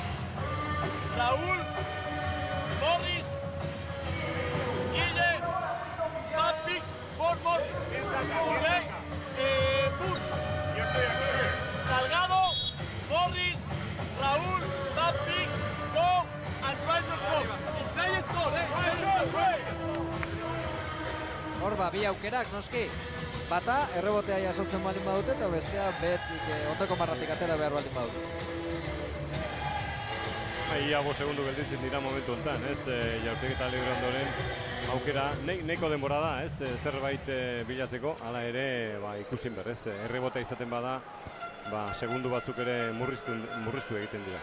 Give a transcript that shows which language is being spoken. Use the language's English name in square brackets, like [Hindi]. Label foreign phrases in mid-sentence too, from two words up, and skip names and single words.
[English] Raúl, Morris, Guille, bad pick for Morris. Okay? Boots, Salgado, Morris, Raúl, that pick, go and try to score. If they score, [Basque] Horba, bi aukerak noski. Bata, errebotea jasotzen baldin badute eta bestea betik ondoko marratik atera behar baldin badute. Ia 5 segundu gelditzen dira momentu honetan, jaurtiketa libre ondoren aukera neko denbora da, zerbait bilatzeko, hala ere ikusin behar, errebotea izaten bada, segundu batzuk ere murriztu egiten dira.